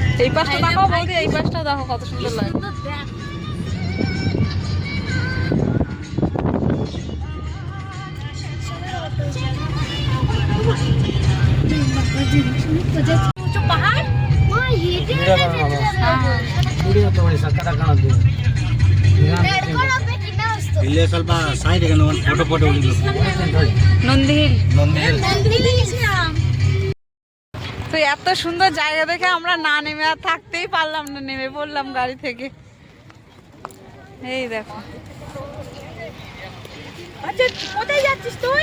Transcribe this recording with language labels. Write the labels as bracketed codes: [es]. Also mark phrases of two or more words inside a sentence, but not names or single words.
[bn] পাশটা দেখো বৌদি, এই পাশটা দেখো কত সুন্দর লাগে। পাহাড় [kn] ಇಲ್ಲೇ ಸ್ವಲ್ಪ ಸೈಡ್ಗೆ ಒಂದು ಫೋಟೋ ಫೋಟೋ ಉಳಿದು [bn] নন্দী হিল। ನೊಂದಿ তো এত সুন্দর জায়গা দেখে আমরা না নেমে আর থাকতেই পারলাম না, নেমে পড়লাম গাড়ি থেকে। এই দেখো আচ্ছা কোথায় যাচ্ছিস তুই?